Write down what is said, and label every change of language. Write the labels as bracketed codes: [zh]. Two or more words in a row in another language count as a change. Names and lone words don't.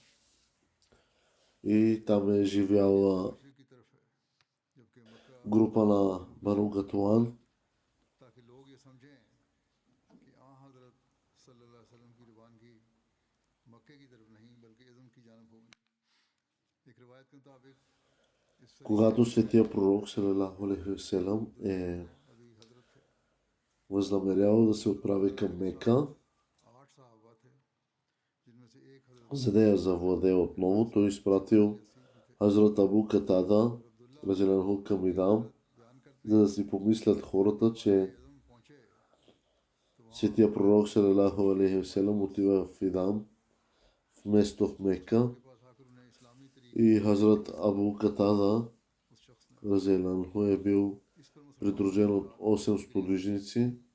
[bg] И там е живяла група на Бану Гаталан. Когато светия пророк [ar] صلى الله عليه وسلم [bg] е възнамерявал да се отправи към Мека, за да я завладее отново. Той изпратил Хазрат Абу Катада, разделен към Идам, за да си помислят хората, че светия пророк [ar] صلى الله عليه وسلم [bg] отива в Идам вместо в Мека и Хазрат Абу Катада разделен е бил придружен от 8 сподвижници.